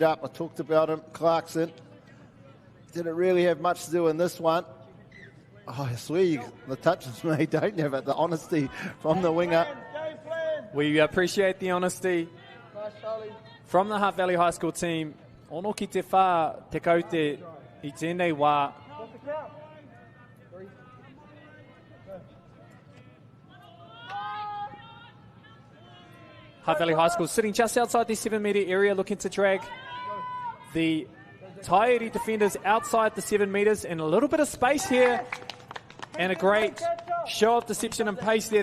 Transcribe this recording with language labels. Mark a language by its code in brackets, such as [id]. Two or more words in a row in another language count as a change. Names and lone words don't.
[en] I talked about him, Clarkson. Didn't really have much to do in this one. Oh, I swear the touches made don't have it. The honesty from the winger. We appreciate the honesty from the Hutt Valley High School team. [mi] Ono ki te whā te kaute I tēnei wā. [en] Hutt Valley High School sitting just outside the 7-metre area, looking to drag the Taieri defenders outside the 7 metres, and a little bit of space here, and a great show of deception and pace there.